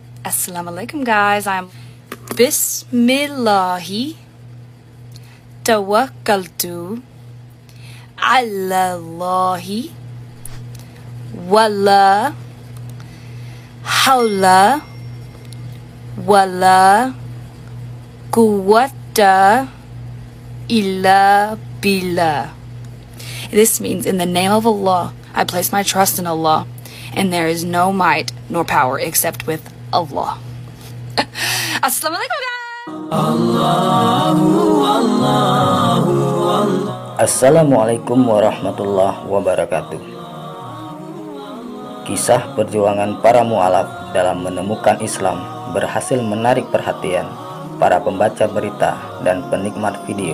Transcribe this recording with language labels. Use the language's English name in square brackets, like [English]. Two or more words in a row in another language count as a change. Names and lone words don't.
[Arabic] Assalamualaikum [English] guys, I'm [Arabic] بسم الله توكلت على الله ولا حول ولا قوة إلا بالله. [English] This means, in the name of Allah, I place my trust in Allah, and there is no might nor power except with Allah. Assalamualaikum guys. [Arabic] السلام عليكم ورحمة الله وبركاته. [Indonesian] Kisah perjuangan para mu'alaf dalam menemukan Islam berhasil menarik perhatian para pembaca berita dan penikmat video.